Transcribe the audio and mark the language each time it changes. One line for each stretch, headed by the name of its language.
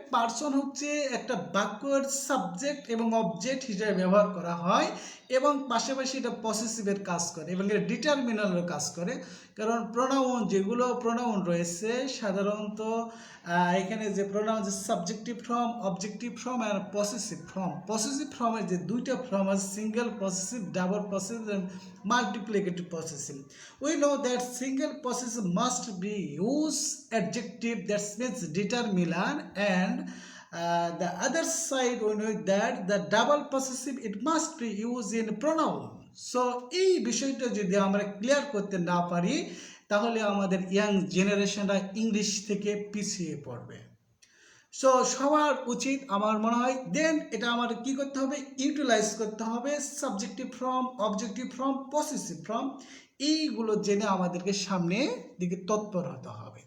Bangla: Person হচ্ছে একটা বাক্যের সাবজেক্ট এবং অবজেক্ট হিসেবে ব্যবহার করা হয় এবং পাশাপাশি এটা পসেসিভের কাজ করে এবং এটা ডিটারমিনালের কাজ করে। কারণ প্রোনাউন যেগুলো প্রোনাউন রয়েছে সাধারণত এখানে যে প্রোনাউন যে সাবজেক্টিভ ফর্ম, অবজেক্টিভ ফর্ম আর পসেসিভ ফর্ম। পসেসিভ ফর্মের যে 2টা ফর্ম আছে, single possessive, double possessive
English: and multiplicative possessive. We know that single possessive must be use adjective that means determinant, and the other side we know that the double possessive it must be used in pronoun.
Bangla: So এই বিষয়টা যদি আমরা clear করতে না পারি তাহলে আমাদের young জেনারেশনরা English থেকে পিছিয়ে পড়বে। সো সবার উচিত আমার মনে হয় দেন এটা আমাদের কি করতে হবে, ইউটিলাইজ করতে হবে subjective from, objective from, possessive from, এইগুলো জেনে আমাদেরকে সামনে দিকে তৎপর হতে হবে।